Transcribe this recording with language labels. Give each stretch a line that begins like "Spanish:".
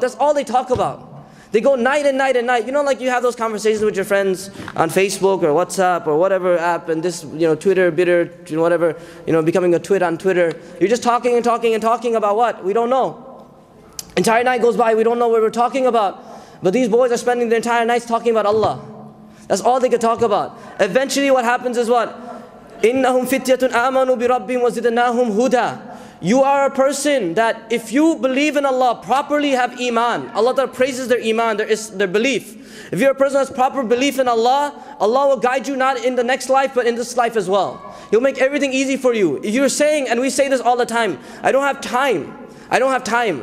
English: That's all they talk about. They go night and night and night. You know, like you have those conversations with your friends on Facebook or WhatsApp or whatever app, and this, you know, Twitter, bitter, you know, whatever, you know, becoming a twit on Twitter. You're just talking and talking and talking about what? We don't know. Entire night goes by, we don't know what we're talking about. But these boys are spending their entire nights talking about Allah. That's all they could talk about. Eventually what happens is what?
Arabic: إِنَّهُمْ فِتْيَةٌ آمَنُوا بِرَبِّهِمْ وَزِدْنَاهُمْ هُدًى.
English: you are a person that if you believe in Allah, properly have iman, Allah Ta'ala praises their iman, their belief. If you're a person who has proper belief in Allah, Allah will guide you not in the next life but in this life as well. He'll make everything easy for you. If you're saying, and we say this all the time, I don't have time. I don't have time.